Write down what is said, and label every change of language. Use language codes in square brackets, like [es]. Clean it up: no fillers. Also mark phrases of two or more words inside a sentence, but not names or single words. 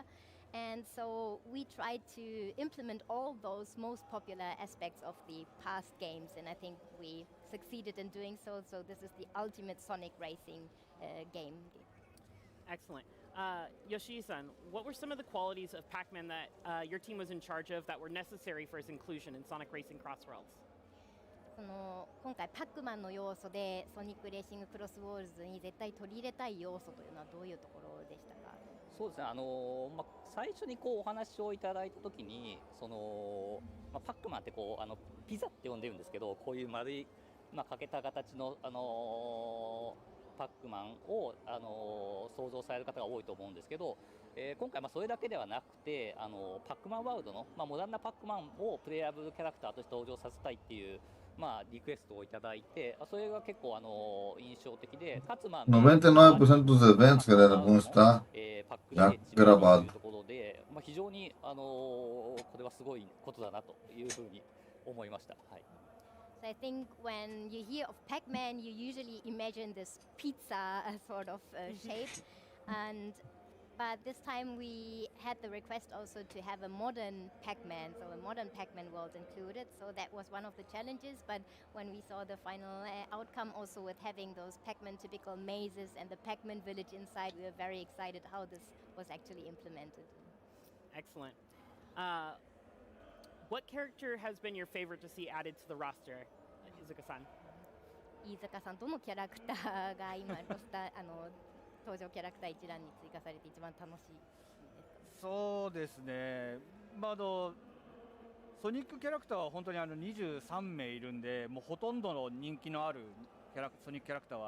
[en] And so we tried to implement all those most popular aspects of the past games, and I think we succeeded in doing so. So this is the ultimate Sonic racing game. Excellent. Yoshii-san, what were some of the qualities of Pac-Man that your team was in charge of that were necessary for his inclusion in Sonic Racing Crossworlds? [ja] 今回パックマンの要素でソニックレーシングクロスウォールズに絶対取り入れたい要素というのはどういうところでしたか？そうですね、最初にお話をいただいたときにパックマンってピザって呼んでるんですけど、こういう丸い、欠けた形の、パックマンを、想像される方が多いと思うんですけど、今回それだけではなくてパックマンワールドの、モダンなパックマンをプレイヤブルキャラクターとして登場させたいっていうリクエストをいただいて、それが結構印象的で、かつ [pt] 99% dos eventos, galera, vão estar já gravados. [ja] ところで、非常にこれはすごいことだなというふうに思いました。はい。 [en] So I think when you hear of Pac-Man, you usually imagine this pizza sort of shape, but this time we had the request also to have a modern Pac-Man, so a modern Pac-Man world included. So that was one of the challenges. But when we saw the final outcome, also with having those Pac-Man typical mazes and the Pac-Man village inside, we were very excited how this was actually implemented. Excellent. What character has been your favorite to see added to the roster, Izuka-san? [ja] 飯塚さん、どのキャラクターが今ロスター登場キャラクター一覧に追加されて一番楽しいですか？そうですね、ソニックキャラクターは本当に23名いるんで、もうほとんどの人気のあるソニックキャラクター